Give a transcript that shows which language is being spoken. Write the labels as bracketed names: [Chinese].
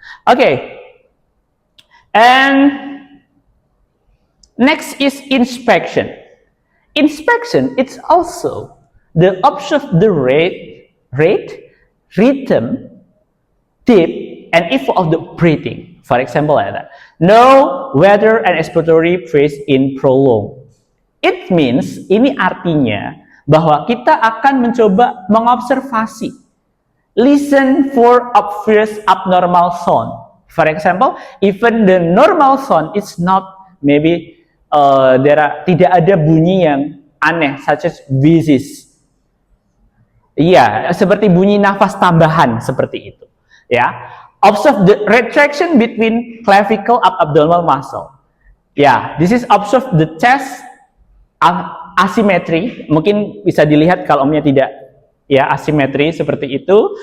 [English] Okay, and next is inspection. Inspection, it's also the observe the rate, rhythm, depth, and effort of the breathing. For example, like that. Know whether an expiratory phase in prolong. It means, [Indonesian] ini artinya bahwa kita akan mencoba mengobservasi. [English] Listen for obvious abnormal sound. For example, even the normal sound is not maybe [Indonesian] tidak ada bunyi yang aneh, [English] such as wheezes. [Indonesian] Iya, seperti bunyi nafas tambahan seperti itu. [English] Ya, observe the retraction between clavicle abdominal muscle. Ya, this is observe the chest asymmetry. [Indonesian] Mungkin bisa dilihat kalau omnya tidak ya asymmetry seperti itu.